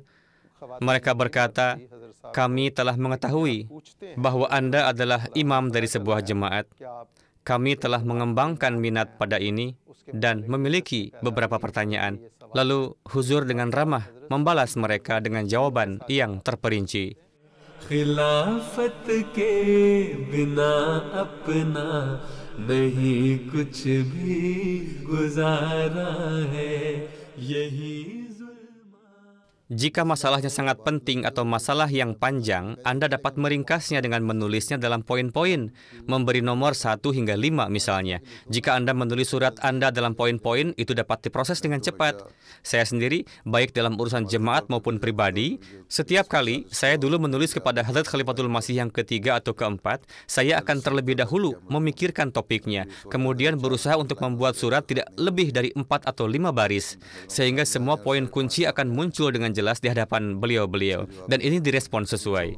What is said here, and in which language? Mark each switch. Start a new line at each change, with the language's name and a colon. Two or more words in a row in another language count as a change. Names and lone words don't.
Indonesian: Mereka berkata, "Kami telah mengetahui bahwa Anda adalah imam dari sebuah jemaat. Kami telah mengembangkan minat pada ini dan memiliki beberapa pertanyaan." Lalu Huzur dengan ramah membalas mereka dengan jawaban yang terperinci.
Urdu: خلافت کے بنا اپنا نہیں کچھ بھی گزارا ہے یہی
Indonesian: Jika masalahnya sangat penting atau masalah yang panjang, Anda dapat meringkasnya dengan menulisnya dalam poin-poin, memberi nomor 1 hingga 5 misalnya. Jika Anda menulis surat Anda dalam poin-poin, itu dapat diproses dengan cepat. Saya sendiri, baik dalam urusan jemaat maupun pribadi, setiap kali saya dulu menulis kepada Hadrat Khalifatul Masih yang ketiga atau keempat, saya akan terlebih dahulu memikirkan topiknya, kemudian berusaha untuk membuat surat tidak lebih dari 4 atau 5 baris, sehingga semua poin kunci akan muncul dengan jelas di hadapan beliau-beliau, dan ini direspon sesuai.